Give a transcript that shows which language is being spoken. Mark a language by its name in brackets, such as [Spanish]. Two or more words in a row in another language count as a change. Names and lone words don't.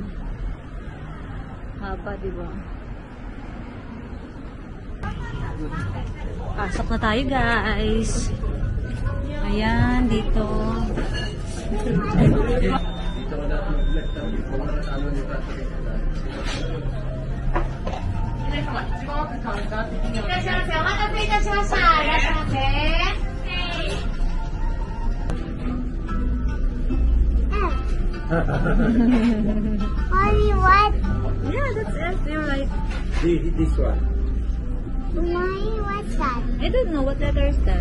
[Filipino] Haba, diba? Pasok na tayo, guys. Ayan, dito. Dito ko na left ang ito. Ano nito? [Japanese] いらっしゃいませ。お待たせいたしました。いらっしゃいませ。 [English] Mommy, what? Yeah, that's it. You're right. This one. Mommy, what's that? I don't know what letter is that.